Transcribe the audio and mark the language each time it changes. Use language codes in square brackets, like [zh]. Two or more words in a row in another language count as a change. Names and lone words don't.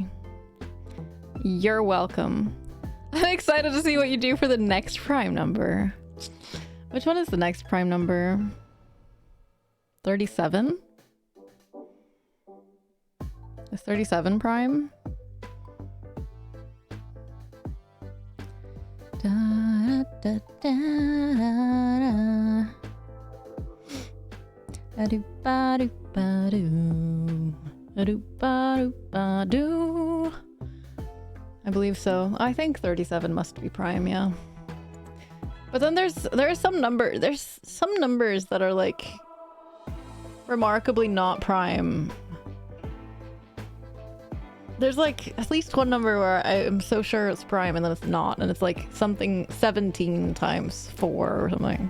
[en] You're welcome. I'm excited to see what you do for the next prime number. Which one is the next prime number? 37? Is 37 prime? Da, da, da, da, da. Ba-do-ba-do-ba-do. Ba-do-ba-do-ba-do. I believe so. I think 37 must be prime, yeah. But then there's some numbers that are like remarkably not prime. There's like at least one number where I am so sure it's prime and then it's not, and it's like something 17 times 4 or something.